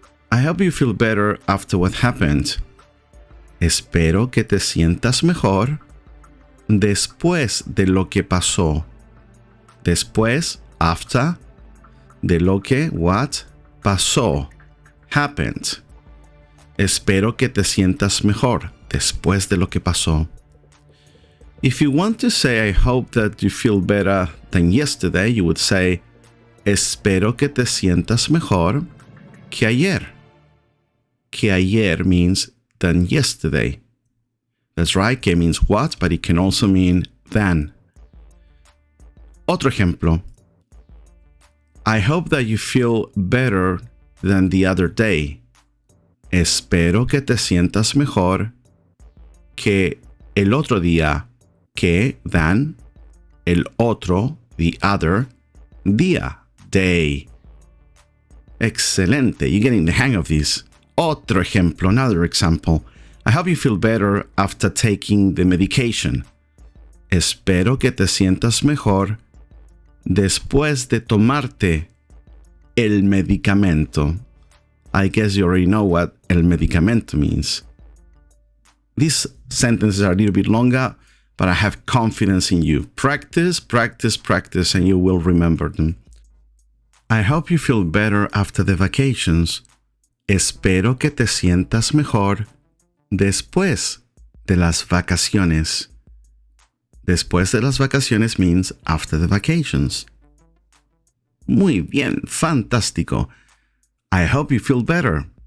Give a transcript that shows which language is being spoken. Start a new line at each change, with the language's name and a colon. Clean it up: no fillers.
English: I hope you feel better after what happened.
Spanish: Espero que te sientas mejor después de lo que pasó. Después, after, de lo que, what, pasó, happened. Espero que te sientas mejor después de lo que pasó.
English: If you want to say, I hope that you feel better than yesterday, you would say,
Spanish: espero que te sientas mejor que ayer. Que ayer
English: means than yesterday. That's right, que means what, but it can also mean than.
Spanish: Otro ejemplo.
English: I hope that you feel better than the other day.
Spanish: Espero que te sientas mejor que el otro día. Que, than, el otro,
English: the other,
Spanish: día, day.
English: Excelente, you're getting the hang of this.
Spanish: Otro ejemplo,
English: another example. I hope you feel better after taking the medication.
Spanish: Espero que te sientas mejor después de tomarte el medicamento.
English: I guess you already know what el medicamento means. These sentences are a little bit longer, but I have confidence in you. Practice, practice, practice, and you will remember them. I hope you feel better after the vacations.
Spanish: Espero que te sientas mejor después de las vacaciones. Después de las vacaciones
English: means after the vacations.
Spanish: Muy bien, fantástico.
English: I hope you feel better.